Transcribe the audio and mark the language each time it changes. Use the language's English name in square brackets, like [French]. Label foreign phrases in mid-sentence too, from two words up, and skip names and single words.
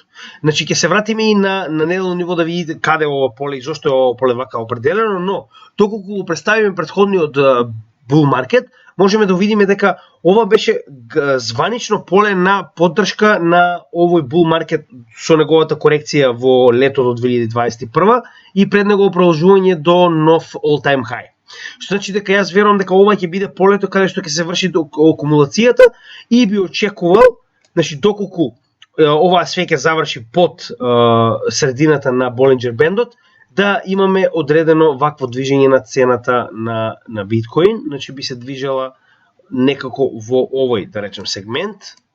[Macedonian] Значи, ќе се вратиме и на неделно ниво да видите каде е ова поле и зошто е ова поле вака определено, но доколку го представиме претходниот [English] bull market, [Macedonian] можеме да видиме дека ова беше званично поле на поддршка на овој [English] bull market [Macedonian] со неговата корекција во летото 2021 и пред него продолжување до нов [English] all time high. [Macedonian] Што значи дека јас верувам дека ова ќе биде полето каде што ќе се врши акумулацијата и би очекувал, значи доколку оваа свеќа заврши под средината на Болинџер бендот, да имаме одредено вакво движење на цената на биткоин, значи би се движела некако во овој, да речем, сегмент.